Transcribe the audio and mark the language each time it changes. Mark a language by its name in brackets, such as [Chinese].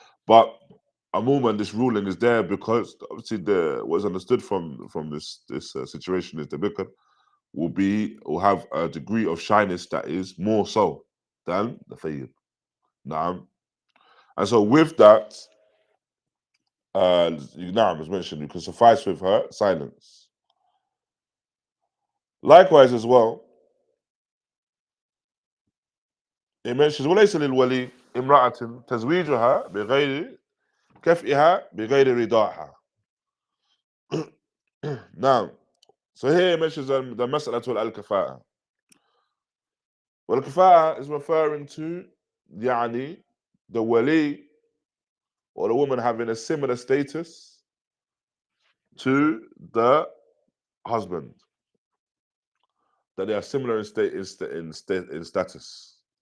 [English] But a moment this ruling is there because obviously what's understood from this situation is the bikr will have a degree of shyness that is more so than the thayyib. And so with that, as mentioned, you can suffice with her silence. Likewise as well, it mentions [Arabic] وليس للولي امرأة تزويجها بغير كفئها بغير رضاها. [English] Now, so here it mentions the مسألة al-kafa'a. Well, kafa'a is referring to the wali or the woman having a similar status to the husband, that they are similar in status.